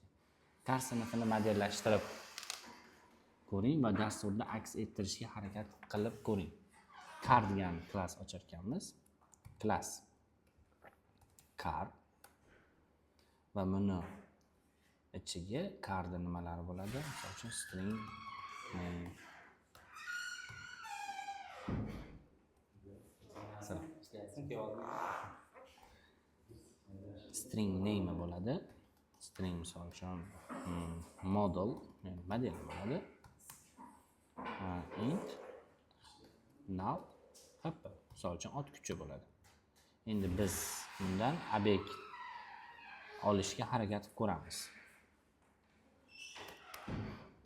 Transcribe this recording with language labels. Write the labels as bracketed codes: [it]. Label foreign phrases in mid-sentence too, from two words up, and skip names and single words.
[uz] Car sinfini modellashtirib ko'ring va dasturda aks ettirishga harakat qilib ko'ring. Car degan klass ochar ekanmiz. Klass car va buni ichiga carda nimalar bo'ladi? Misol uchun [en] string string name [uz] bo'ladi. String misol uchun model bo'ladi. [en] Int null [uz] hoppa misol uchun ot kuchi bo'ladi. Endi biz bundan obyekt olishga harakat qilib ko'ramiz.